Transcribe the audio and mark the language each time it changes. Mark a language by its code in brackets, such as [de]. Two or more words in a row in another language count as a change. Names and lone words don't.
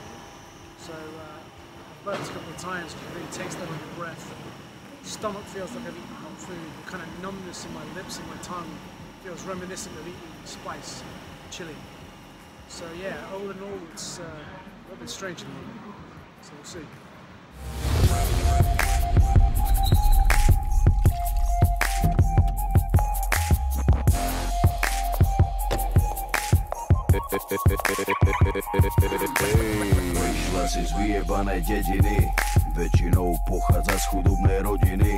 [en] So I've burnt a couple of times, you can really taste that on your breath. Stomach feels like I've eaten hot food. The kind of numbness in my lips and my tongue feels reminiscent of eating spice, chili. So yeah, all in all, it's a little bit strange to me. So we'll see. [sk] Vyšla si z vyjebanej dediny, väčšinou pochádza z chudobnej rodiny.